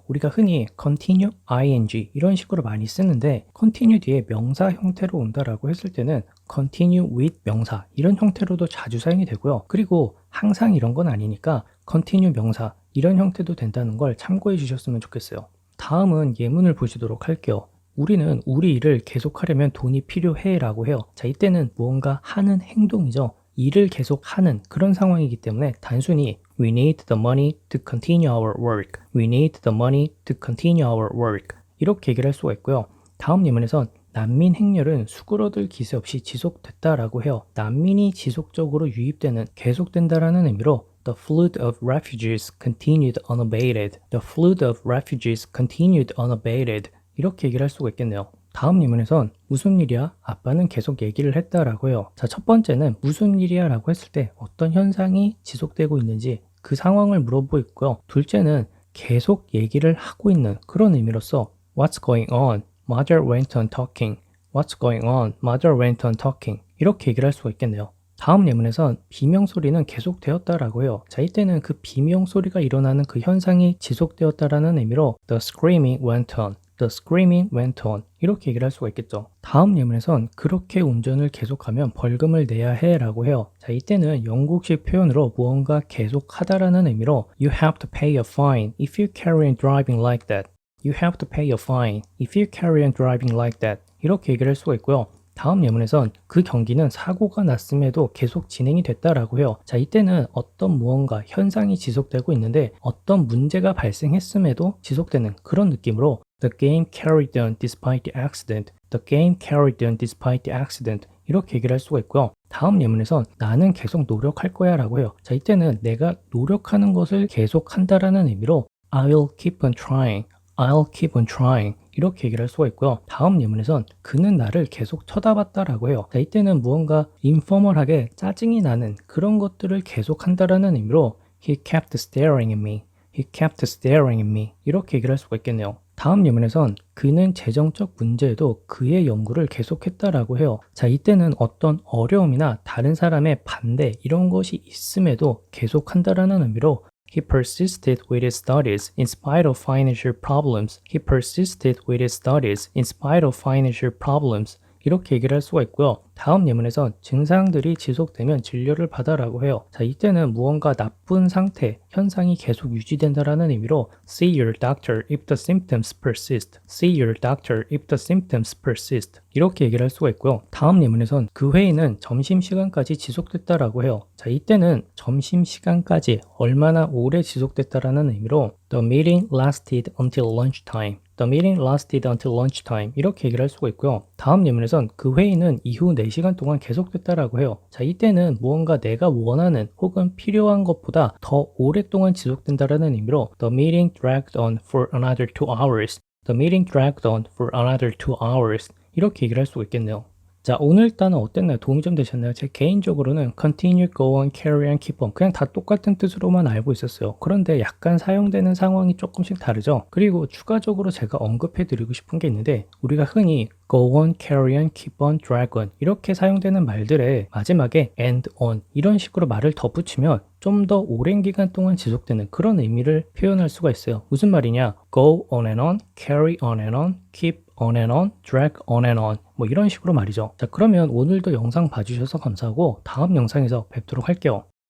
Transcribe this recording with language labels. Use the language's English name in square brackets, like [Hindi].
[Korean] 우리가 흔히 continue, ing 이런 식으로 많이 쓰는데 continue 뒤에 명사 형태로 온다라고 했을 때는 continue with 명사 이런 형태로도 자주 사용이 되고요. 그리고 항상 이런 건 아니니까 continue 명사 이런 형태도 된다는 걸 참고해 주셨으면 좋겠어요. 다음은 예문을 보시도록 할게요. 우리는 우리 일을 계속하려면 돈이 필요해 라고 해요. 자, 이때는 무언가 하는 행동이죠. 일을 계속 하는 그런 상황이기 때문에 단순히 [English] We need the money to continue our work. We need the money to continue our work. [Korean] 이렇게 얘기를 할 수가 있고요. 다음 예문에선 난민 행렬은 수그러들 기세 없이 지속됐다라고 해요. 난민이 지속적으로 유입되는, 계속된다라는 의미로 [English] The flood of refugees continued unabated. The flood of refugees continued unabated. [Korean] 이렇게 얘기를 할 수가 있겠네요. 다음 예문에선 무슨 일이야? 아빠는 계속 얘기를 했다라고 해요. 자, 첫 번째는 무슨 일이야 라고 했을 때 어떤 현상이 지속되고 있는지 그 상황을 물어보고 있고요. 둘째는 계속 얘기를 하고 있는 그런 의미로서 [English] What's going on? Mother went on talking. What's going on? Mother went on talking. [Korean] 이렇게 얘기를 할 수가 있겠네요. 다음 예문에선 비명소리는 계속되었다라고 해요. 자, 이때는 그 비명소리가 일어나는 그 현상이 지속되었다라는 의미로 [English] The screaming went on. The screaming went on. [Korean] 이렇게 얘기를 할 수가 있겠죠. 다음 예문에선 그렇게 운전을 계속하면 벌금을 내야 해 라고 해요. 자, 이때는 영국식 표현으로 무언가 계속하다라는 의미로 [English] You have to pay a fine if you carry on driving like that. You have to pay a fine if you carry on driving like that. [Korean] 이렇게 얘기를 할 수가 있고요. 다음 예문에선 그 경기는 사고가 났음에도 계속 진행이 됐다라고 해요. 자, 이때는 어떤 무언가 현상이 지속되고 있는데 어떤 문제가 발생했음에도 지속되는 그런 느낌으로 [English] The game carried on despite the accident. The game carried on despite the accident. [Korean] 이렇게 얘기를 할 수가 있고요. 다음 예문에선 나는 계속 노력할 거야 라고 해요. 자, 이때는 내가 노력하는 것을 계속 한다라는 의미로 [English] I'll keep on trying. I'll keep on trying. [Korean] 이렇게 얘기를 할 수가 있고요. 다음 예문에선 그는 나를 계속 쳐다봤다라고 해요. 자, 이때는 무언가 인포멀하게 짜증이 나는 그런 것들을 계속 한다라는 의미로 [English] He kept staring at me. He kept staring at me. [Korean] 이렇게 얘기를 할 수가 있겠네요. 다음 예문에선 그는 재정적 문제에도 그의 연구를 계속했다라고 해요. 자, 이때는 어떤 어려움이나 다른 사람의 반대 이런 것이 있음에도 계속한다라는 의미로 [English] He persisted with his studies in spite of financial problems. He persisted with his studies in spite of financial problems. [Korean] 이렇게 얘기를 할 수가 있고요. 다음 예문에선 증상들이 지속되면 진료를 받아라고 해요. 자, 이때는 무언가 나쁜 상태, 현상이 계속 유지된다라는 의미로 [English] See your doctor if the symptoms persist. See your doctor if the symptoms persist. [Korean] 이렇게 얘기를 할 수가 있고요. 다음 예문에선 그 회의는 점심시간까지 지속됐다라고 해요. 자, 이때는 점심시간까지 얼마나 오래 지속됐다라는 의미로 [English] The meeting lasted until lunchtime. The meeting lasted until lunchtime. [Korean] 이렇게 얘기를 할 수가 있고요. 다음 예문에선 그 회의는 이후 4시간 동안 계속됐다라고 해요. 자, 이때는 무언가 내가 원하는 혹은 필요한 것보다 더 오랫동안 지속된다라는 의미로 [English] The meeting dragged on for another 2 hours. The meeting dragged on for another 2 hours. [Korean] 이렇게 얘기를 할 수가 있겠네요. 자, 오늘 단어 어땠나요? 도움이 좀 되셨나요? 제 개인적으로는 continue, go on, carry on, keep on 그냥 다 똑같은 뜻으로만 알고 있었어요. 그런데 약간 사용되는 상황이 조금씩 다르죠. 그리고 추가적으로 제가 언급해 드리고 싶은 게 있는데 우리가 흔히 go on, carry on, keep on, drag on 이렇게 사용되는 말들의 마지막에 and on 이런 식으로 말을 덧붙이면 좀 더 오랜 기간 동안 지속되는 그런 의미를 표현할 수가 있어요. 무슨 말이냐? [English] go on and on, carry on and on, [Korean] keep on and on, drag on and on 뭐 이런 식으로 말이죠. 자, 그러면 오늘도 영상 봐주셔서 감사하고 다음 영상에서 뵙도록 할게요.